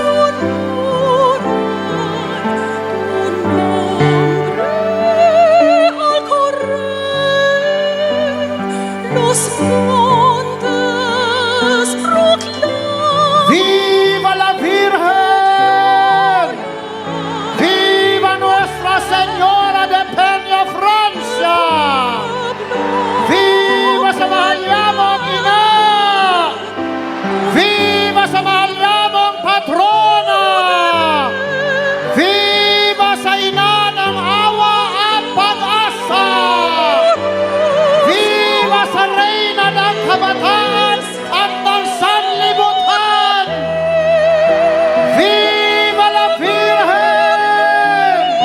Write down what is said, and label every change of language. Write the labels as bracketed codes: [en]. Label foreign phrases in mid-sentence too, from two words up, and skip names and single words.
[es] murmuran tu nombre al correr, los montes proclaman. ¡Viva la Virgen! ¡Viva Nuestra Señora de Peña, Francia! [tl] ¡Viva sa mahal niyamong ina! ¡Viva sa mahal niyamong patrona! ¡Viva sa ina ng awa at pag-asa! ¡Viva sa reyna ng kabataan at ng sanlibutan! [es] ¡Viva la Virgen!